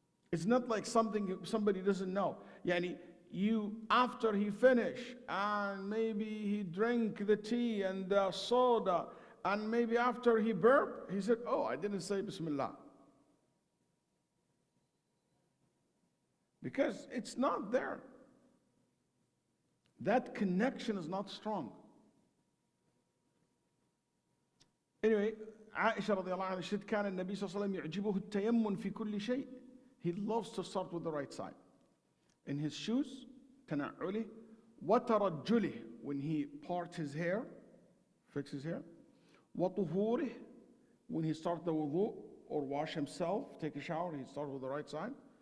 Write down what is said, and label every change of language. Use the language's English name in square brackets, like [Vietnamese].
[English] It's not like something somebody doesn't know. Yani, after he finished, and maybe he drank the tea and the soda, and maybe after he burped, he said, oh, I didn't say Bismillah. Because it's not there. That connection is not strong. Anyway, [Arabic] Aisha radiallahu anha said, كان النبي صلى الله عليه وسلم يعجبه التيمم في كل شيء. [English] He loves to start with the right side. In his shoes, [Arabic] تنعله, وترجله, [English] when he parts his hair, fix his hair, وطهوره, when he starts the wudu or wash himself, take a shower, he starts with the right side.